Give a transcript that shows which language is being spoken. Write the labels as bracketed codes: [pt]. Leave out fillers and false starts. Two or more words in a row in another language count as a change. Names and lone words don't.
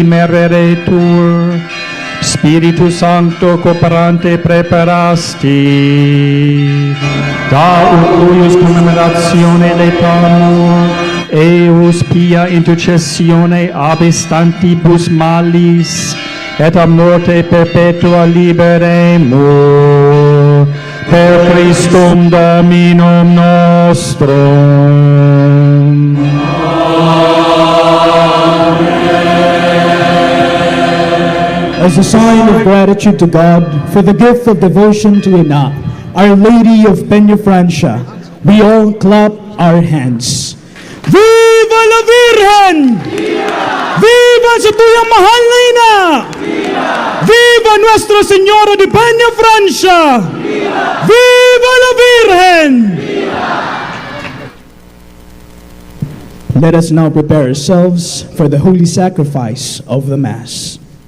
[la] mereretur, Spiritus Sancto cooperante preparasti, da ut cuius commemoratione letamur, eus pia intercessione abestantibus malis, et a morte perpetua liberemur, per Christum Dominum nostrum. [en] As a sign of gratitude to God for the gift of devotion to Ina, Our Lady of Peñafrancia, we all clap our hands. [es] Viva la Virgen! [bik] Viva sa tuyang mahal na Ina! [es] Viva Nuestra Señora de Peñafrancia! Viva la Virgen! [en] Let us now prepare ourselves for the holy sacrifice of the Mass.